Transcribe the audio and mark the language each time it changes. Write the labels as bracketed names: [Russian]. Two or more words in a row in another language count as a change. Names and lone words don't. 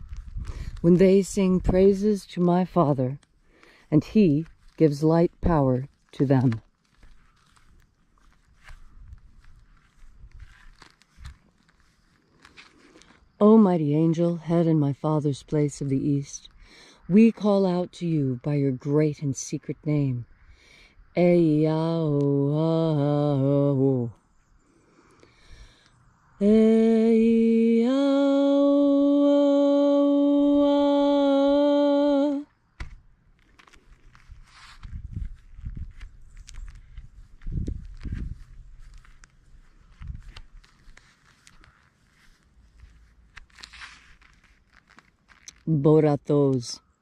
[English] When they sing praises to my Father, and he gives light power to them. O mighty angel, head in my Father's place of the east, we call out to you by your great and secret name. Ea-o-a-o. Ea-o-a. Boratos.